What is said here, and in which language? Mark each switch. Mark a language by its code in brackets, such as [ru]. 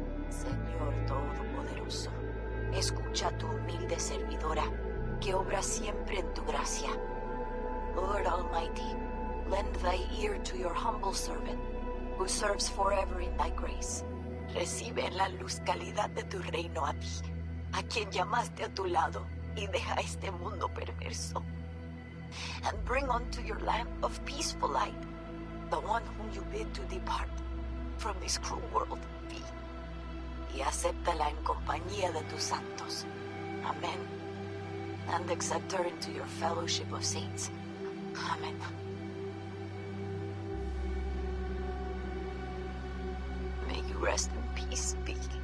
[es] Señor Todopoderoso, escucha a tu humilde servidora, que obra siempre en tu gracia. [en] Lord Almighty, lend thy ear to your humble servant, who serves forever in thy grace. [es] Recibe en la luz calidad de tu reino a ti, a quien llamaste a tu lado, y deja este mundo perverso. [en] And bring unto your lamp of peaceful light, the one whom you bid to depart from this cruel world, be. [es] Y acéptala en compañía de tus santos. Amen. [en] And accept her into your fellowship of saints. Amen. May you rest in peace, be.